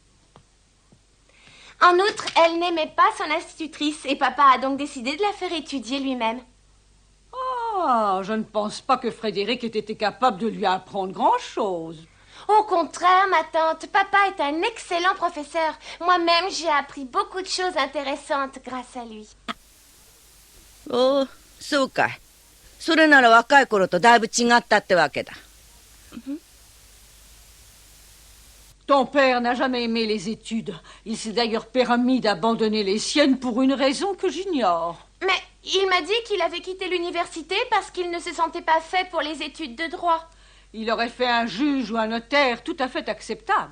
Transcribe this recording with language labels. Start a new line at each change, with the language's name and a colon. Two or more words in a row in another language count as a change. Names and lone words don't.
French: En outre, elle n'aimait pas son institutrice, et papa a donc décidé de la faire étudier lui-même. Ah, je ne pense pas que Frédéric ait été capable de lui apprendre grand-chose. Au contraire, ma tante, papa est un excellent professeur. Moi-même, j'ai appris beaucoup de choses intéressantes grâce à lui.
Japanese: おお、そうかい。それなら若い頃とだいぶ違ったってわけだ。
French: Ton père n'a jamais aimé les études. Il s'est d'ailleurs permis d'abandonner les siennes pour une raison que j'ignore. Mais il m'a dit qu'il avait quitté l'université parce qu'il ne se sentait pas fait pour les études de droit. Il aurait fait un juge ou un notaire tout à fait acceptable.